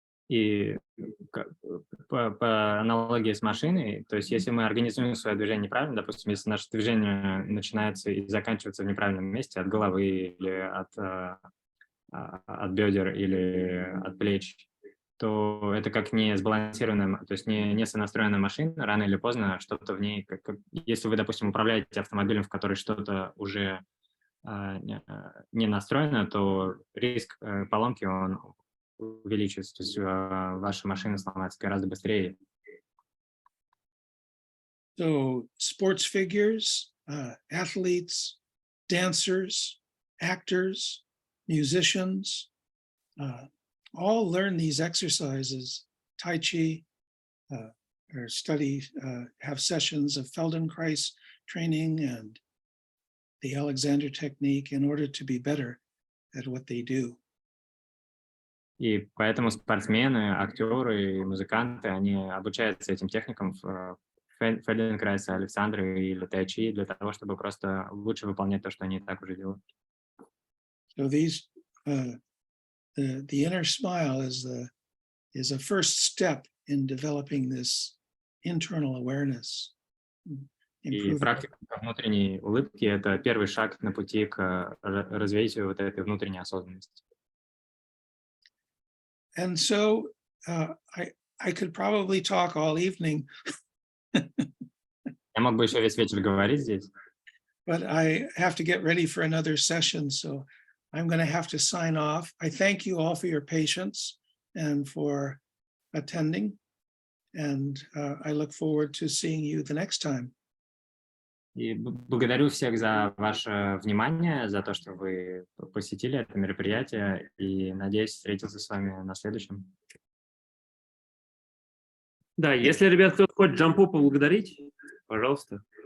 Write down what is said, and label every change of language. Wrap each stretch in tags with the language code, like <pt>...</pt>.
<ru>И по аналогии с машиной, то есть если мы организуем свое движение неправильно, допустим, если наше движение начинается и заканчивается в неправильном месте, от головы или от бедер или от плеч, то это как не сбалансированная, то есть не сонастроенная машина, рано или поздно что-то в ней, если вы, допустим, управляете автомобилем, в который что-то уже не настроено, то риск поломки, он увеличивается, то есть ваша машина сломается гораздо быстрее.</ru> <en>So sports figures, athletes, dancers, actors, musicians, all learn these exercises, Tai Chi, or study, have sessions of Feldenkrais training and the Alexander technique in order to be better at what they do.</en> <ru>И поэтому спортсмены, актеры и музыканты, они обучаются этим техникам в Фельденкрайса, Александра или Тайчи для того, чтобы просто лучше выполнять то, что они и так уже делают.</ru> <en>So these, the inner smile is a first step in developing this internal awareness.</en> <ru>И практика внутренней улыбки – это первый шаг на пути к развитию вот этой внутренней осознанности.</ru> <en>And so I could probably talk all evening.</en> <ru>Я мог бы еще весь вечер говорить здесь,</ru> <en>But I have to get ready for another session, so I'm going to have to sign off. I thank you all for your patience and for attending, and I look forward to seeing you the next time.</en> <ru>и благодарю всех за ваше внимание, за то, что вы посетили это мероприятие, и надеюсь встретиться с вами на следующем. Да, если, ребят, кто хочет Джампу поблагодарить, пожалуйста.</ru>